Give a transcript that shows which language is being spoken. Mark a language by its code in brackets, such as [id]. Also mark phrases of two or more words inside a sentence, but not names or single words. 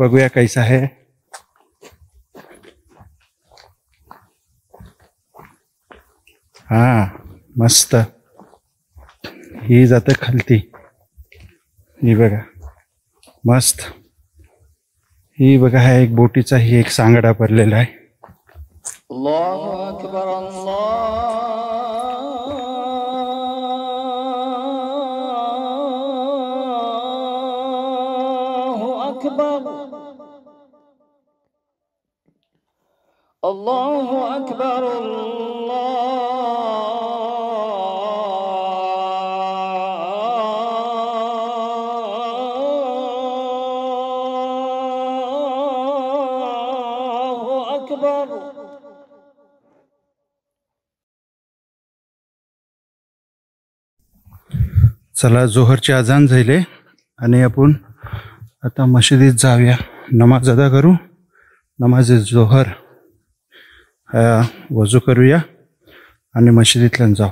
[mr] बघूया कैसा आहे. हा मस्त. ही जाते खालती. ही बघा मस्त. ही बघा हा एक बोटीचा ही एक सांगडा भरलेला आहे. [ar] الله أكبر الله أكبر الله أكبر الله أكبر. [mr] चला जोहरची अजान झाले आणि आपण आता मशिदीत जाऊया, नमाज अदा करू. नमाज जोहर वजू करूया आणि मशिदीतल्या जाऊ.